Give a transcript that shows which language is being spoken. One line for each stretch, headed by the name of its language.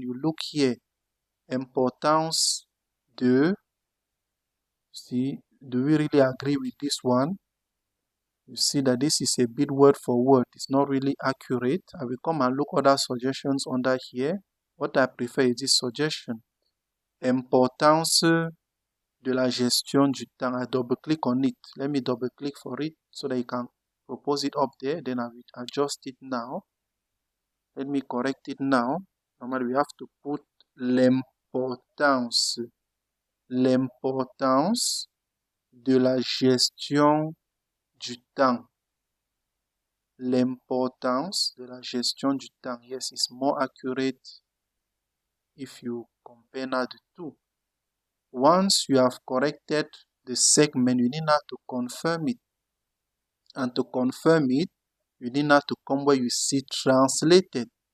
English: You look here,
French: importance de.
English: See, do we really agree with this one? You see that this is a bit word for word. It's not really accurate. I will come and look other suggestions under here. What I prefer is this suggestion.
French: Importance de la gestion du temps.
English: I double click on it. Let me double click for it so that you can propose it up there. Then I will adjust it now. Let me correct it now. Normally we have to put l'importance.
French: L'importance de la gestion du temps. L'importance de la gestion du temps.
English: Yes, it's more accurate if you compare now the two. Once you have corrected the segment, you need now to confirm it. And to confirm it, you need now to come where you see translated.